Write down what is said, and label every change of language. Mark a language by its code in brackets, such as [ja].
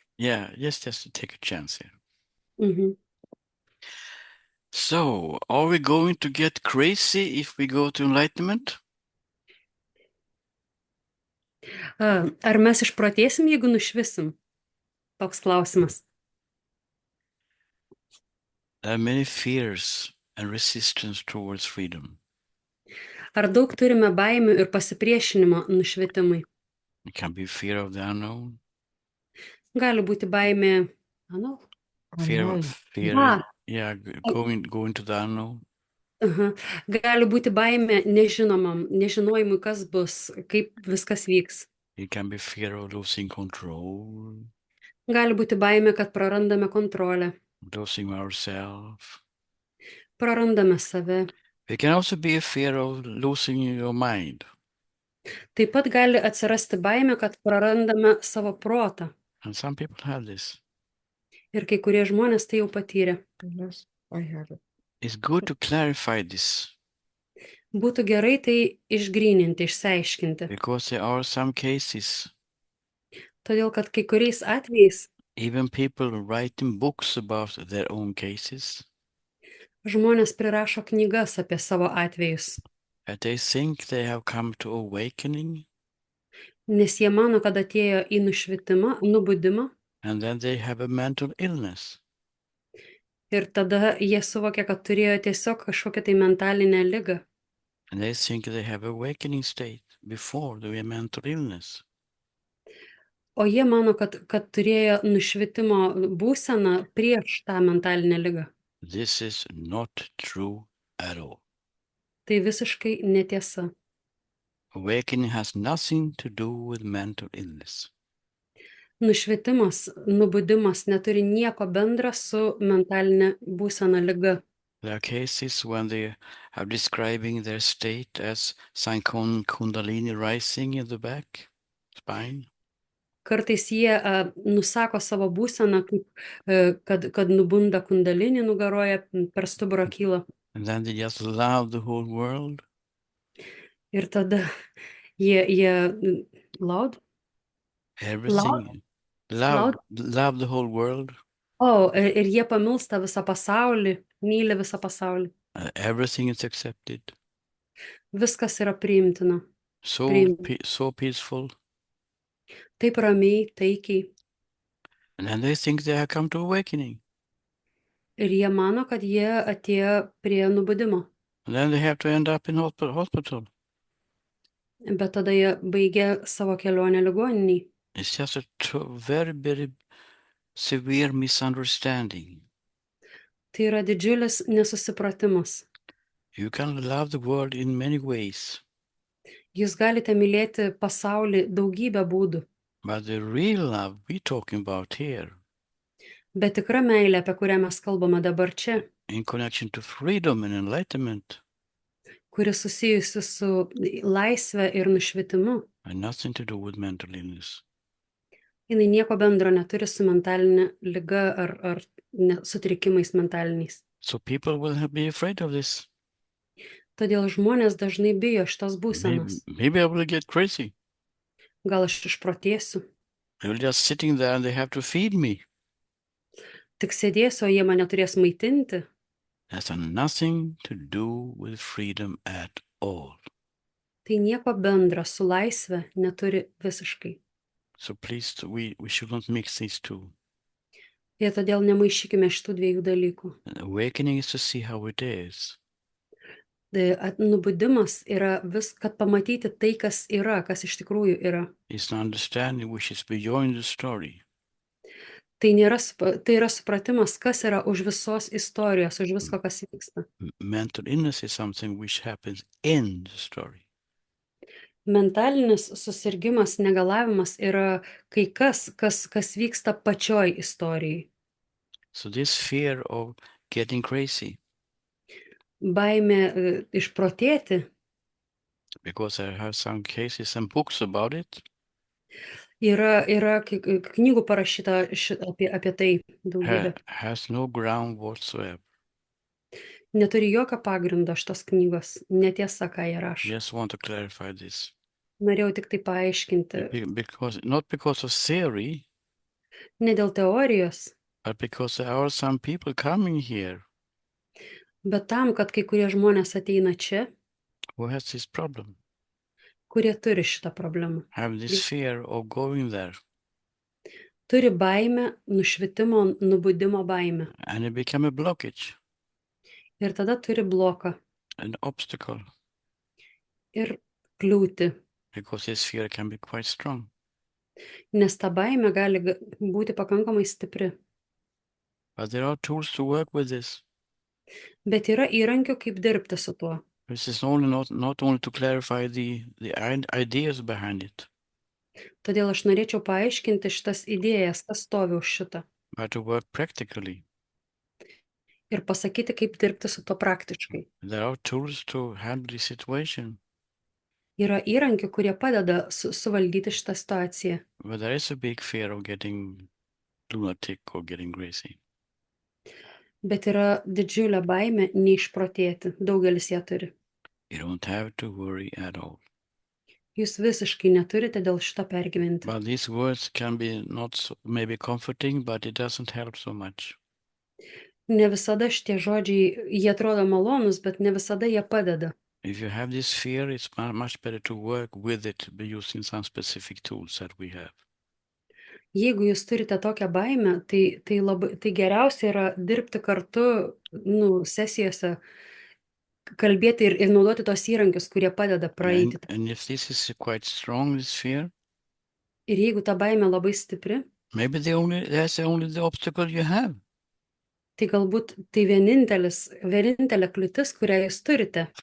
[en] Yeah, just to take a chance here. Mhm. So, are we going to get crazy if we go to enlightenment? [lt] Ar mes išprotėsim, jeigu nušvisim? Toks klausimas. [en] There are many fears and resistance towards freedom. [lt] Ar daug turime baimių ir pasipriešinimo nušvitimui? [en] It can be fear of the unknown, [lt] Gali būti baimė. Ano? [en] fear, [lt] Va. [en] yeah, going to the unknown. Aha. [lt] Gali būti baimė nežinomam, nežinojimui, kas bus, kaip viskas vyks. [en] It can be fear of losing control, [lt] Gali būti baimė, kad prarandame kontrolę, [en] losing ourselves. [lt] prarandame save. [en] It can also be a fear of losing your mind. [lt] Taip pat gali atsirasti baimė, kad prarandame savo protą. [en] And some people have this. [lt] Ir kai kurie žmonės tai jau patyrė. [en] Yes, I have it. It's good to clarify this [lt] Būtų gerai tai išgryninti, išsiaiškinti. [en] because there are some cases, [lt] Todėl, kad kai kuriais atvejais [en] even people writing books about their own cases, [lt] žmonės prirašo knygas apie savo atvejus, [en] that they think they have come to awakening, [lt] nes jie mano, kad atėjo į nušvitimą, nubudimą [en] and then they have a mental illness. [lt] ir tada jie suvokia, kad turėjo tiesiog kažkokią tai mentalinę ligą. [en] And they think they have awakening state before the mental illness. [lt] O jie mano, kad turėjo nušvitimo būseną prieš tą mentalinę ligą. [en] This is not true at all. [lt] Tai visiškai netiesa. [en] Awakening has nothing to do with mental illness. [lt] Nušvitimas, nubudimas neturi nieko bendra su mentalinė būsena liga. [en] There are cases when they are describing their state as Sankon Kundalini rising in the back, spine. [lt] Kartais jie nusako savo būseną, kaip, kad nubunda kundalinį nugaroje, per stuburą kyla. [en] And then they just love the whole world. [lt] Ir tada jie [en] loud? Everything. Loud? Love the whole world. [lt] O, ir jie pamilsta visą pasaulį, myli visą pasaulį. [en] Everything is accepted. [lt] Viskas yra priimtina. [en] So peaceful. [lt] Taip ramiai, taikiai. [en] And then they think they have come to awakening. [lt] Ir jie mano, kad jie atėjo prie nubudimo. [en] And then they have to end up in hospital. [lt] Bet tada jie baigia savo kelionę ligoninėj. [en] It's just a very, very severe misunderstanding. [lt] Tai yra didžiulis nesusipratimas. [en] You can love the world in many ways. [lt] Jūs galite mylėti pasaulį daugybę būdų. [en] But the real love we're talking about here, [lt] Bet tikra meilė, apie kurią mes kalbame dabar čia, [en] in connection to freedom and enlightenment, [lt] kuri susijusi su laisve ir nušvitimu, [en] has nothing to do with mental illness. [lt] jinai nieko bendro neturi su mentalinė liga ar sutrikimais mentaliniais. [en] So people will be afraid of this. [lt] Todėl žmonės dažnai bijo šitos būsenos. [en] Maybe I will get crazy. [lt] Gal aš išprotėsiu. [en] They will just sitting there and they have to feed me. [lt] Tik sėdėsiu, o jie mane turės maitinti. [en] That's nothing to do with freedom at all. [lt] Tai nieko bendra su laisve neturi visiškai. [en] So please, we should not mix these two. [lt] Ir todėl nemaišykime šitų dviejų dalykų. [en] Awakening is to see how it is. [lt] Nubudimas yra kad pamatyti tai, kas yra, kas iš tikrųjų yra. [en] It's an understanding which is beyond the story. [lt] Tai yra supratimas, kas yra už visos istorijos, už visko, kas vyksta. [en] Mental illness is something which happens in the story. [lt] Mentalinis susirgimas, negalavimas yra kai kas vyksta pačioj istorijai. [en] So this fear of getting crazy, [lt] Baimė išprotėti, [en] because I have some cases and books about it, [lt] yra knygų parašyta apie tai daugybė. [en] has no ground whatsoever. [lt] Neturi jokio pagrindo šitos knygos, netiesa, ką jie rašo. [en] Just want to clarify this. [lt] Norėjau tik tai paaiškinti, [en] Not because of theory, [lt] ne dėl teorijos, [en] but because there are some people coming here [lt] bet tam, kad kai kurie žmonės ateina čia, [en] who has this problem, [lt] kurie turi šitą problemą. [en] have this fear of going there, [lt] Turi baimę, nušvitimo, nubudimo baimę. [en] and it become a blockage, [lt] Ir tada turi bloką [en] an obstacle, [lt] ir kliūtį, [en] because this fear can be quite strong. [lt] nes ta baimė gali būti pakankamai stipri. [en] But there are tools to work with this. [lt] Bet yra įrankių, kaip dirbti su tuo. [en] This is only not only to clarify the ideas behind it, [lt] Todėl aš norėčiau paaiškinti šitas idėjas, kas stovi už šitą. [en] but to work practically. [lt] Ir pasakyti, kaip dirbti su tuo praktiškai. [en] There are tools to handle the situation, [lt] Yra įrankių, kurie padeda suvaldyti šitą situaciją. [en] but there is a big fear of getting lunatic or getting crazy. [lt] Bet yra didžiulė baimė neišprotėti. Daugelis ją turi. [en] You don't have to worry at all. [lt] Jūs visiškai neturite dėl šito pergyventi. [en] But these words can be not so, maybe comforting, but it doesn't help so much. [lt] Ne visada šitie žodžiai, jie atrodo malonus, bet ne visada jie padeda. [en] If you have this fear, it's much better to work with it by using some specific tools that we have. [lt] Jeigu jūs turite tokią baimę, tai geriausia yra dirbti kartu, sesijose, kalbėti ir naudoti tos įrankius, kurie padeda praeiti. [en] And if this is quite strong, this fear, [lt] Ir jeigu ta baimė labai stipri, [en] maybe that's only the obstacle you have. [lt] tai galbūt tai vienintelė kliūtis, kurią jūs turite,